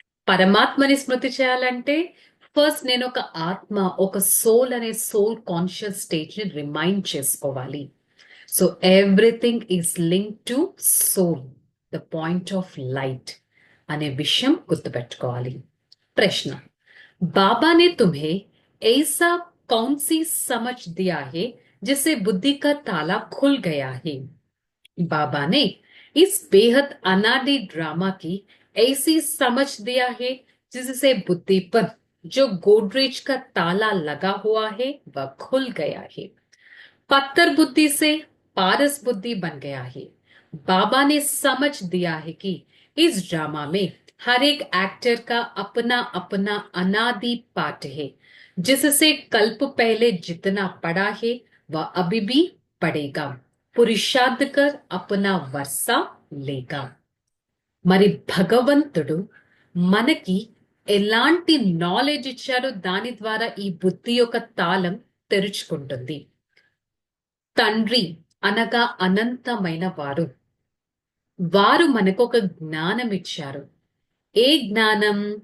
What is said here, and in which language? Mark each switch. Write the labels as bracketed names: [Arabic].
[Telugu] పరమాత్మని స్మృతి చేయాలంటే ఫస్ట్ నేను ఒక ఆత్మ, ఒక సోల్ అనే సోల్ కాన్షియస్ స్టేజ్ ని రిమైండ్ చేసుకోవాలి. [English] so everything is link to soul, the point of light [Telugu] అనే విషయం గుర్తుపెట్టుకోవాలి. [Hindi] ప్రశ్న: बाबा ने तुम्हें ऐसा कौन सी समझ दिया है जिससे बुद्धि का ताला खुल गया है? बाबा ने इस बेहद अनादि ड्रामा की ऐसी समझ दिया है जिससे बुद्धि पर जो गोदरेज का ताला लगा हुआ है वह खुल गया है। पत्थर बुद्धि से पारस बुद्धि बन गया है। बाबा ने समझ दिया है कि इस ड्रामा में हर एक एक्टर का अपना अपना अनादि पाठ है, जिससे कल्प पहले जितना पड़ा है वह अभी भी पड़ेगा। పురుషార్థ్ కర్ అపనా వర్ష లేగా. [Telugu] మరి భగవంతుడు మనకి ఎలాంటి నాలెడ్జ్ ఇచ్చారో దాని ద్వారా ఈ బుద్ధి యొక్క తాళం తెరుచుకుంటుంది. తండ్రి అనగా అనంతమైన వారు, వారు మనకు ఒక జ్ఞానం ఇచ్చారు. ఏ జ్ఞానం?